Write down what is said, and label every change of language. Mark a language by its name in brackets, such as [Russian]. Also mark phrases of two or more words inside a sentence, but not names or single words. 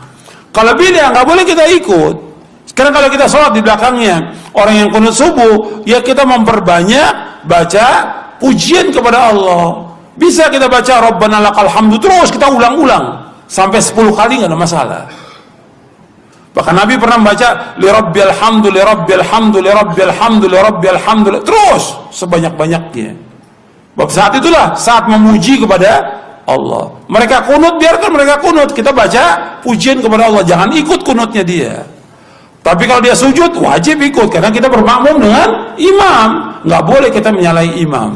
[Indonesian] Kalau bid'ah nggak boleh kita ikut. Sekarang kalau kita sholat di belakangnya orang yang kunut subuh, ya kita memperbanyak baca pujian kepada Allah. Bisa kita baca [Arabic] ربنا لك الحمد [Indonesian] terus kita ulang-ulang sampai 10 kali nggak ada masalah. Bahkan Nabi pernah membaca [Arabic] لربي الحمد لربي الحمد لربي الحمد لربي الحمد [Indonesian] terus sebanyak-banyaknya. Sebab saat itulah saat memuji kepada Allah. Mereka kunut, biarkan mereka kunut. Kita baca pujian kepada Allah. Jangan ikut kunutnya dia. Tapi kalau dia sujud, wajib ikut. Karena kita bermakmum dengan imam. Nggak boleh kita menyalahi imam.